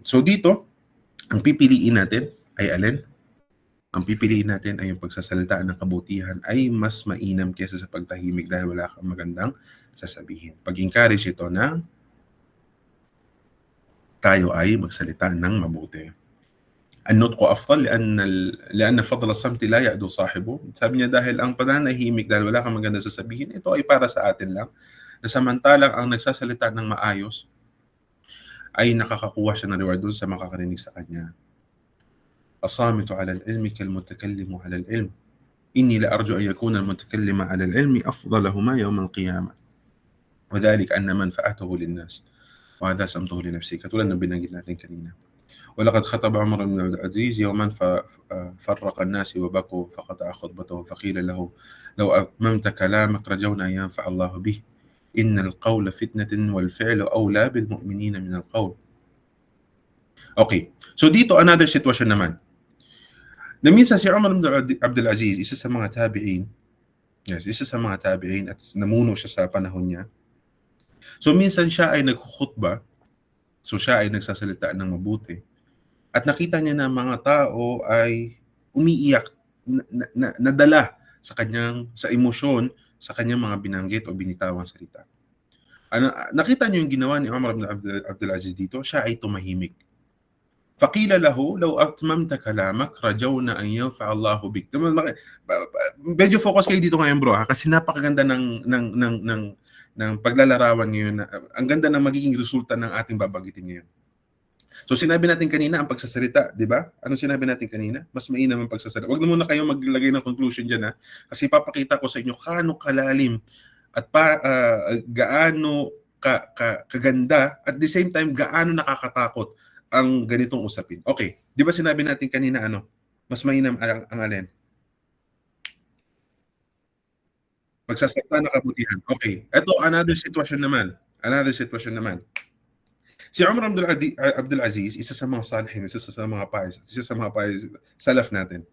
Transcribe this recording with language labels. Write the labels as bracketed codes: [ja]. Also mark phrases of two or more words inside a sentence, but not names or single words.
[tl] So dito, ang pipiliin natin ay alin? Ang pipiliin natin ay yung pagsasalita ng kabutihan ay mas mainam kaysa sa pagtahimik dahil wala kang magandang sasabihin. Pag-encourage ito na tayo ay magsalita ng mabuti. [ar] النطق أفضل لأن فضل الصمت لا يعدو صاحبه. [tl] Sabi niya dahil ang pananahimik dahil wala kang maganda sasabihin, ito ay para sa atin lang. Na samantalang ang nagsasalita ng maayos ay nakakakuha siya ng reward doon sa makakarinig sa kanya. [ar] الصامت على العلم كالمتكلم على العلم. إني لأرجو أن يكون المتكلم على العلم أفضلهما يوم القيامة. وذلك أن منفعته للناس وهذا سمته لنفسه. [tl] Katulad ng binanggit natin kanina. [ar] ولقد خطب عمر بن عبد العزيز يوما ففرق الناس وبكوا فقطع خطبته فقيل له لو أتممت كلامك رجونا أن ينفع الله به إن القول فتنة والفعل أولى بالمؤمنين من القول. [tl] Okay. So dito another sitwasyon naman. Na minsan si Umar ibn Abdul Aziz, isa sa mga tabi'in at namuno siya sa panahon niya. So minsan siya ay nagkhutba, so siya ay nagsasalita ng mabuti. At nakita niya na mga tao ay umiiyak, nadala sa emosyon sa kanyang mga binanggit o binitawang salita. Nakita niyo yung ginawa ni Umar ibn Abdul Aziz dito, siya ay tumahimik. [ar] فقيل له لو أتممت كلامك رجونا أن ينفع الله بك. [tl] Medyo focus kayo dito ngayon bro, kasi napakaganda ng paglalarawan ngayon. Ang ganda ng magiging resulta ng ating babagitin ngayon. So sinabi natin kanina ang pagsasalita, di ba? Ano sinabi natin kanina? Mas mainam ang pagsasalita. Huwag na muna kayo maglagay ng conclusion dyan, ha? Kasi papakita ko sa inyo kaano kalalim at gaano kaganda [en] at the same time [tl] gaano nakakatakot ang ganitong usapin. Okay, di ba sinabi natin kanina mas mainam ang alin? Pagsasalita ng kabutihan. Okay, ito another sitwasyon naman. Si Umar Abdul Aziz, isa sa mga salihin, isa sa mga pais, salaf natin.